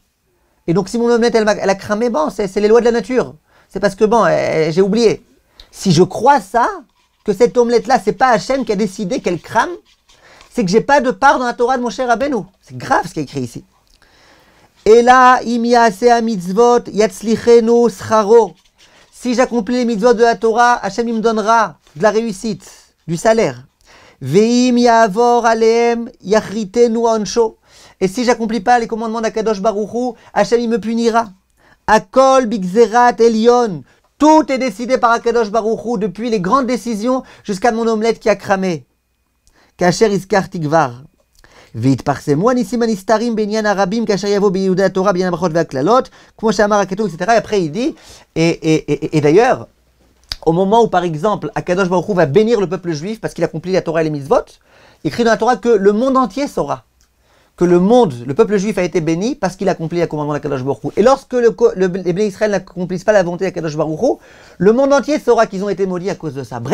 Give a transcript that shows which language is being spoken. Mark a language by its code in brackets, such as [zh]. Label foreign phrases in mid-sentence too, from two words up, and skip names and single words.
[fr] Et donc, si mon omelette, elle a cramé, bon, c'est les lois de la nature. C'est parce que, bon, j'ai oublié. Si je crois ça, que cette omelette-là, c'est pas Hachem qui a décidé qu'elle crame, c'est que j'ai pas de part dans la Torah de Moshe Rabbeinu. C'est grave ce qui est écrit ici. Et là, [he] אם יעשה מצוות יצליחנו שכרו. [fr] Si j'accomplis les mitzvot de la Torah, Hachem il me donnera de la réussite, du salaire. [he] ואם יעבור עליהם יכריתנו עונשו. [fr] Et si j'accomplis pas les commandements d'Akadosh Baruch Hu, Hachem il me punira. [he] הכל בגזרת עליון. [fr] Tout est décidé par Akadosh Baruch Hu, depuis les grandes décisions jusqu'à mon omelette qui a cramé. Kasher iskar tikvar. [he] והתפרסמו הניסים הנסתרים בעניין הרבים כאשר יבוא ביהודי התורה בעניין הברכות והקללות, כמו שאמר הכתוב, [fr] etc. Et après il dit, et d'ailleurs, au moment où par exemple Akadosh Baruch Hu va bénir le peuple juif parce qu'il accomplit la Torah et les mitzvot, il écrit dans la Torah que le monde entier saura que le peuple juif a été béni parce qu'il accomplit le commandement d'Akadosh Baruch Hu. Et lorsque les Bnei Israël n'accomplissent pas la volonté d'Akadosh Baruch Hu, le monde entier saura qu'ils ont été maudits à cause de ça.